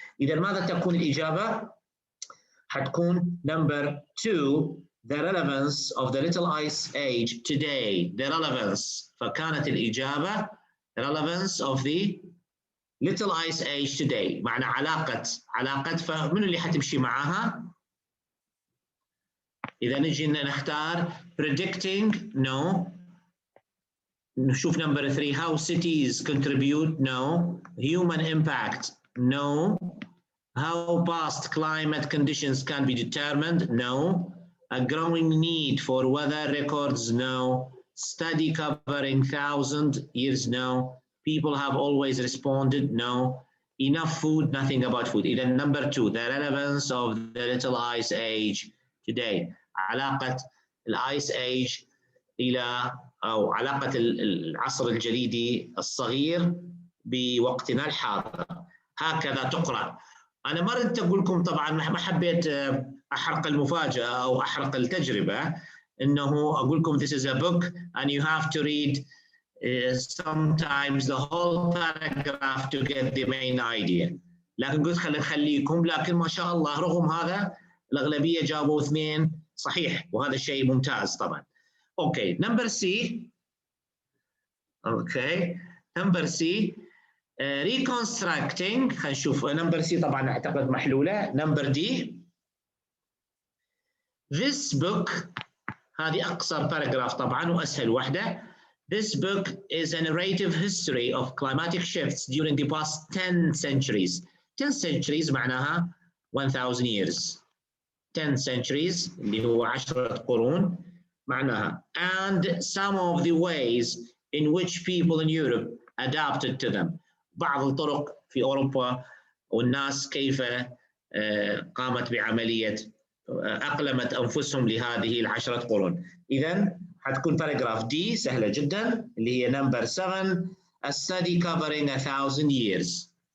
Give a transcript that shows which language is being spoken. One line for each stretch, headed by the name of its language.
Arabic: إذا ماذا تكون الإجابة؟ حتكون
English: number 2 the relevance of the Little Ice Age today.
Arabic: The relevance، فكانت الإجابة
English: relevance of the Little Ice Age today،
Arabic: معنى علاقة فمن اللي حتمشي معها؟ إذا نجي نختار
English: predicting no.
Arabic: نشوف
English: number 3 how cities contribute no. Human impact no. How past climate conditions can be determined no. A growing need for weather records no. Study covering 1,000 years no. People have always responded no. Enough food, nothing about food. Then number 2 the relevance of the Little Ice Age today.
Arabic: علاقة الآيس ايج إلى أو علاقة العصر الجليدي الصغير بوقتنا الحاضر. هكذا تقرأ. أنا ما ردت أقول لكم طبعاً، ما حبيت أحرق المفاجأة أو أحرق التجربة، إنه أقول لكم
English: this is a book and you have to read sometimes the whole paragraph to get the main idea.
Arabic: لكن قلت خليكم، لكن ما شاء الله رغم هذا الأغلبية جابوا 2 صحيح، وهذا شيء ممتاز طبعا. اوكي نمبر سي. اوكي نمبر سي reconstructing. خلينا نشوف نمبر سي طبعا اعتقد محلولة. نمبر دي this book، هذه أقصر باراجراف طبعا وأسهل واحدة.
English: This book is a narrative history of climatic shifts during the past 10 centuries. 10 centuries
Arabic: معناها
English: 1000 years.
Arabic: 10 centuries اللي هو 10 قرون معناها.
English: And some of the ways in which people in Europe adapted to them.
Arabic: بعض الطرق في أوروبا والناس كيف قامت بعملية أقلمت أنفسهم لهذه ال10 قرون. إذن حتكون باراجراف دي سهلة جدا اللي هي نمبر 7
English: a study covering 1000 years.